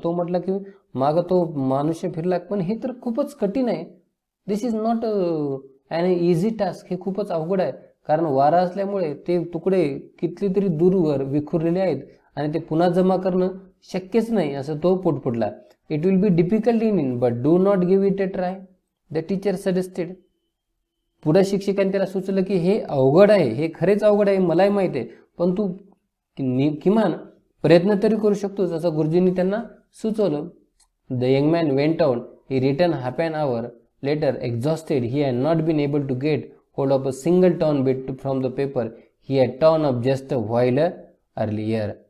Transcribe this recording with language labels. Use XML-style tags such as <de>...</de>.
<mr>तो म्हटला की मागं तो मनुष्य फिरला, पण हे तर खूपच कठीण आहे.</mr> <en>This is not an easy task.</en> <mr>हे खूपच अवघड आहे, कारण वारा असल्यामुळे ते तुकडे किती तरी दूरवर विखुरलेले आहेत आणि ते पुन्हा जमा करणं शक्यच नाही, असं तो पुटपुटला.</mr> <en>It will be difficult in but do not give it a try, the teacher suggested.</en> <mr>पुढे शिक्षकांनी त्याला सुचवलं की हे अवघड आहे, हे खरेच अवघड आहे, मलाही माहीत आहे, पण तू किमान प्रयत्न तरी करू शकतोस, असं गुरुजींनी त्यांना सुचवलं.</mr> <en>The young man went out. He return half an hour later exhausted. He had not been able to get hold of a single torn bit from the paper he had torn up just a while earlier.</en>